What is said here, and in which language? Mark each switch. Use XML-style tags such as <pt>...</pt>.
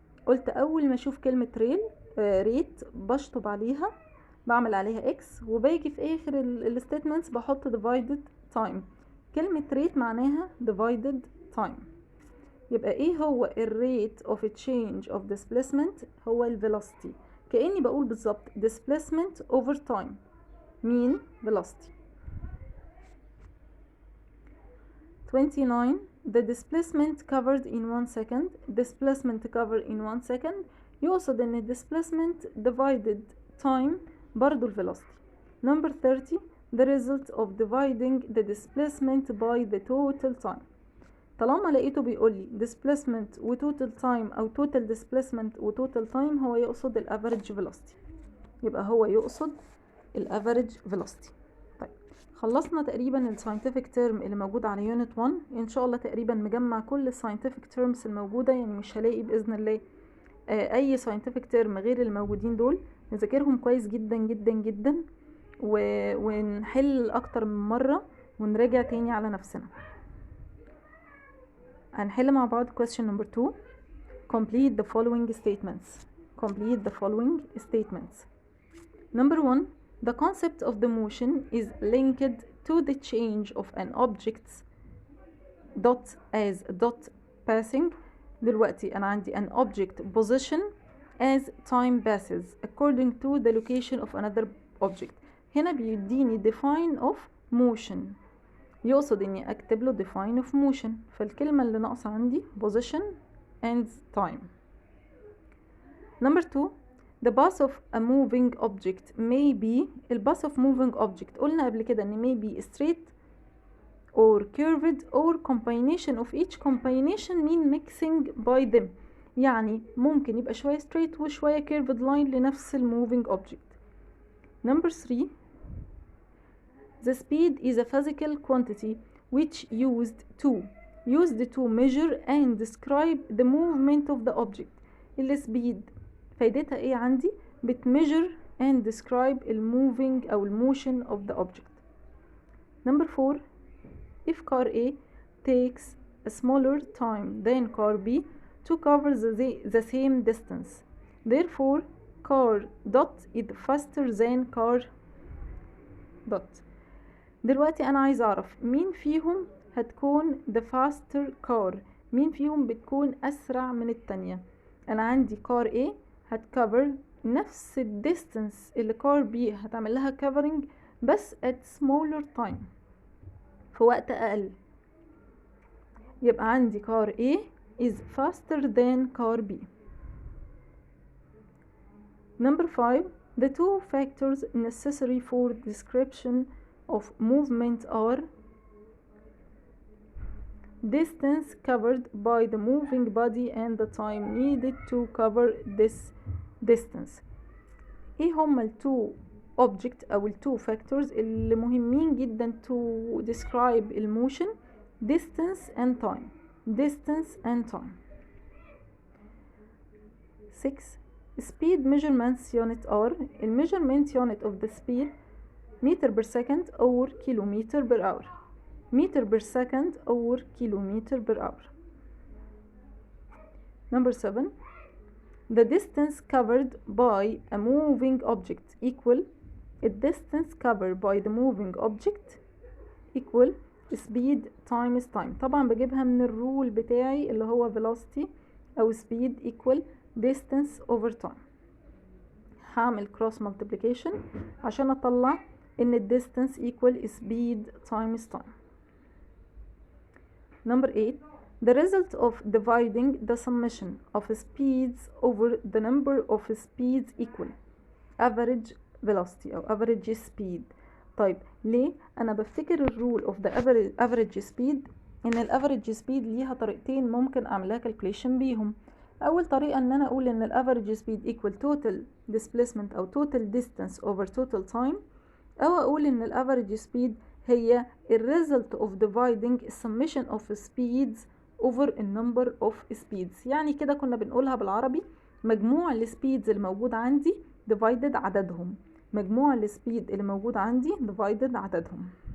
<ar>قلت أول ما أشوف كلمة rate بشطب عليها، بعمل عليها x، وباجي في آخر الستيتمنتس بحط</ar> <en>divided time. كلمة rate معناها divided time.</en> <ar>يبقى ايه هو الريت</ar> <en>of a change of displacement؟</en> <ar>هو الفيلوسيتي. كأني بقول بالظبط</ar> <en>displacement over time mean velocity. 29. The displacement covered in 1 second. Displacement covered in 1 second</en> <ar>يقصد ان</ar> <en>displacement divided time</en> <ar>برضو الفيلوسيتي.</ar> <en>Number 30. The result of dividing the displacement by the total time.</en> <ar>طالما لقيته بيقول لي displacement و total time أو total displacement و total time، هو يقصد ال</ar> <en>average velocity.</en> <ar>يبقى هو يقصد ال average velocity. طيب خلصنا تقريبا ال scientific term اللي موجود على unit 1. إن شاء الله تقريبا مجمع كل ال scientific terms الموجودة، يعني مش هلاقي بإذن الله اي scientific term غير الموجودين دول نذاكرهم كويس جدا جدا جدا ونحل اكتر من مرة ونراجع تاني على نفسنا. هنحل مع بعض question number 2.</ar> <en>Complete the following statements. Complete the following statements. Number 1. The concept of the motion is linked to the change of an object's dot as dot passing.</en> <ar>دلوقتي أنا عندي</ar> <en>an object position as time passes according to the location of another object.</en> <ar>هنا بيديني</ar> <en>define of motion،</en> <ar>يقصد إني أكتب له define of motion، فالكلمة اللي ناقصة عندي</ar> <en>position and time. Number 2. The path of a moving object may be. الباث of moving object</en> <ar>قلنا قبل كده إن</ar> <en>may be straight or curved or combination of each. combination mean mixing by them،</en> <ar>يعني ممكن يبقى شوية</ar> <en>straight وشوية curved line لنفس moving object. Number 3. The speed is a physical quantity which used to measure and describe the movement of the object.</en> <ar>السبيد فايدتها ايه عندي؟</ar> <en>بتmeasure and describe moving أو motion of the object. Number 4. If car A takes a smaller time than car B to cover the same distance, therefore car dot is faster than car dot.</en> <ar>دلوقتي أنا عايز أعرف مين فيهم هتكون the faster car، مين فيهم بتكون أسرع من التانية. أنا عندي car A هتكفر نفس الديستنس اللي car B هتعمل لها covering بس</ar> <en>at smaller time،</en> <ar>في وقت أقل. يبقى عندي</ar> <en>car A is faster than car B. Number 5. The two factors necessary for description of movement are distance covered by the moving body and the time needed to cover this distance.</en> <ar>ايه هما التو object او التو factors اللي مهمين جدا</ar> <en>to describe</en> <ar>الموشن؟ distance and time.</ar> <en>distance and time. 6. Speed measurements unit are. measurement unit of the speed meter per second or kilometer per hour. meter per second or kilometer per hour. Number 7. The distance covered by a moving object equal the distance covered by the moving object equal speed times time.</en> <ar>طبعا بجيبها من الرول بتاعي اللي هو velocity أو</ar> <en>speed equal distance over time. هعمل cross multiplication</en> <ar>عشان أطلع إن</ar> <en>distance equal speed times time. Number 8. The result of dividing the summation of speeds over the number of speeds equal average velocity أو average speed.</en> <ar>طيب ليه؟ أنا بفتكر الرول</ar> <en>of the average speed</en> <ar>إن average speed ليها طريقتين ممكن أعملها calculation بيهم. أول طريقة إن أنا أقول إن</ar> <en>average speed equal total displacement أو total distance over total time، أو أقول إن average speed هي result of dividing summation of speeds over a number of speeds.</en> <ar>يعني كده كنا بنقولها بالعربي مجموع السبيدز اللي موجود عندي divided عددهم، مجموع السبيد اللي موجود عندي divided عددهم.</ar>